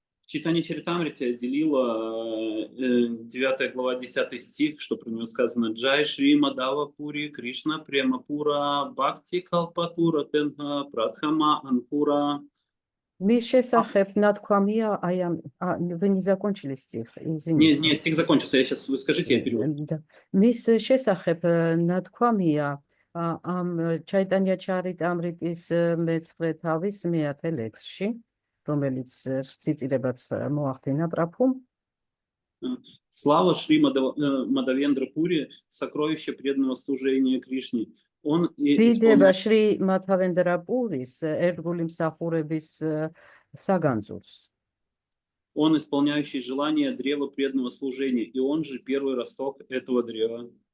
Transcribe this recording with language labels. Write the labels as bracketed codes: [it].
[ru] Читание Чаритамрити отделило 9 глава 10 стих, что про него сказано Джай Шри Мадава Пури Кришна Премапура Бхакти Калпатура Тенга Прадхама Анкура. [ka] მის შესახებ ნათქვამია აი ამ ვინი [ru] закончили стих, извините. Не, стих закончился, вы скажите, я перевод. [ka] მის შესახებ ნათქვამია ამ ჩაიტანია ჩარიტამრიტის მეცხრე თავის მეათე ლექსში, რომელიც ციტირებაც მოახდინა პრაფუმ. [ru] Слава Шри Мадавендра Пури, сокровище преданного служения Кришне. Он [ka] დიდება შრი მადავენდრა პურის ერთგული მსახურების საგანძურს. [ru] Он исполняющий желание древа преданного служения, и он же первый росток этого древа.